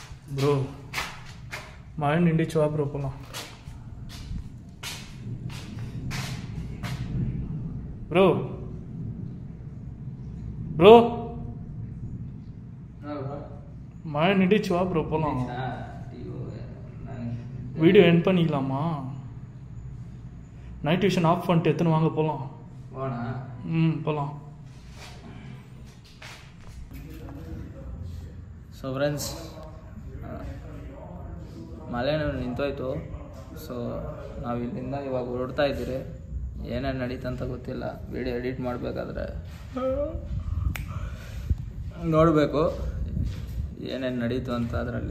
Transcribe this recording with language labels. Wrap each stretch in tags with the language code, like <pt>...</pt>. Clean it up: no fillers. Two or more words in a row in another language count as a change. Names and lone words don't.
<ta>ப்ரோ மழை நின்றுச்சு வா ப்ரோ போகலாம். ப்ரோ ப்ரோ மழை நின்றுச்சு வா ப்ரோ போகலாம்.</ta> <en>video end</en> <ta>பண்ணிக்கலாமா?</ta> <en>night vision off</en> <ta>பண்ணிட்டு எத்தனை வாங்க போகலாம். போகலாம்.</ta> <en>so friends,</en> <kn>ಮಳೆನೂ ನಿಂತೋಯ್ತು. ಸೊ ನಾವು ಇಲ್ಲಿಂದ ಇವಾಗ ಹೊರಡ್ತಾ ಇದ್ದೀರಿ. ಏನೇನು ನಡೀತಂತ ಗೊತ್ತಿಲ್ಲ.</kn> <en>video edit</en> <kn>ಮಾಡಬೇಕಾದ್ರೆ ನೋಡಬೇಕು ಏನೇನು ನಡೀತು ಅಂತ ಅದರಲ್ಲಿ.</kn>